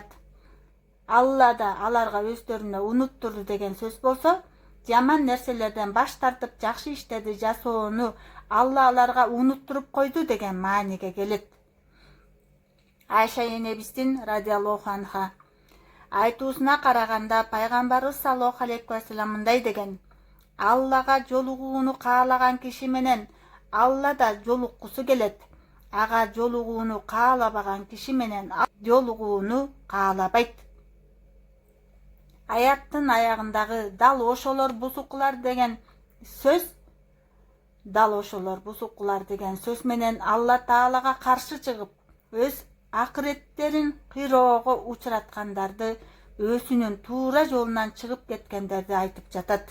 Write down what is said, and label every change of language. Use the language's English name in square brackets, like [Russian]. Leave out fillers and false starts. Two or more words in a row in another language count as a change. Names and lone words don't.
[Kyrgyz] Алла да аларга өздөрүнө унуттурду деген сөз болсо, жаман нерселерден баш тартып жакшы иштерди жасоону Алла аларга унуттуруп койду деген мааниге келет. Айша энебиздин [Arabic] رضي الله عنها [Kyrgyz] айтуусуна караганда пайгамбарыбыз [Arabic] صلى الله عليه وسلم [Kyrgyz] мындай деген: Аллага жолугууну каалаган киши менен Алла да жолуккусу келет. Ага жолугууну каалабаган киши менен жолугууну каалабайт. Аяттын аягындагы дал ошолор бузуклар деген сөз менен Алла Таалага каршы чыгып, өз акыреттерин кыйроого учураткандарды, өзүнүн туура жолунан чыгып кеткендерди айтып жатат.